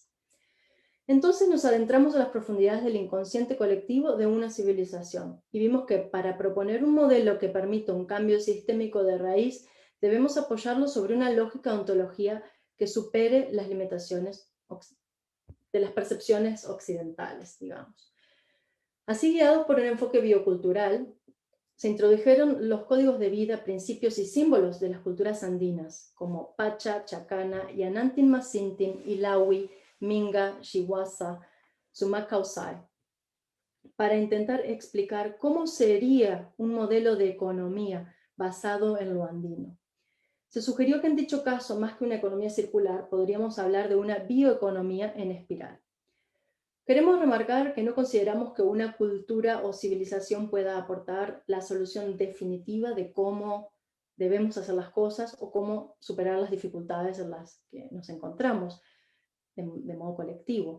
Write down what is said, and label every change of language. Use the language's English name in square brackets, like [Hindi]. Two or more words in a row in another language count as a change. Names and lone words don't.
[Spanish] Entonces nos adentramos a las profundidades del inconsciente colectivo de una civilización y vimos que para proponer un modelo que permita un cambio sistémico de raíz, debemos apoyarlo sobre una lógica de ontología que supere las limitaciones de las percepciones occidentales, digamos. Así, guiados por un enfoque biocultural, se introdujeron los códigos de vida, principios y símbolos de las culturas andinas, como Pacha, Chacana, [Quechua] Yanantin Masintin, [Spanish] Ilawi, Minga, Shiwasa, [Quechua] Sumak Kausai, [Spanish] para intentar explicar cómo sería un modelo de economía basado en lo andino. Se sugirió que en dicho caso, más que una economía circular, podríamos hablar de una bioeconomía en espiral. Queremos remarcar que no consideramos que una cultura o civilización pueda aportar la solución definitiva de cómo debemos hacer las cosas o cómo superar las dificultades en las que nos encontramos de modo colectivo.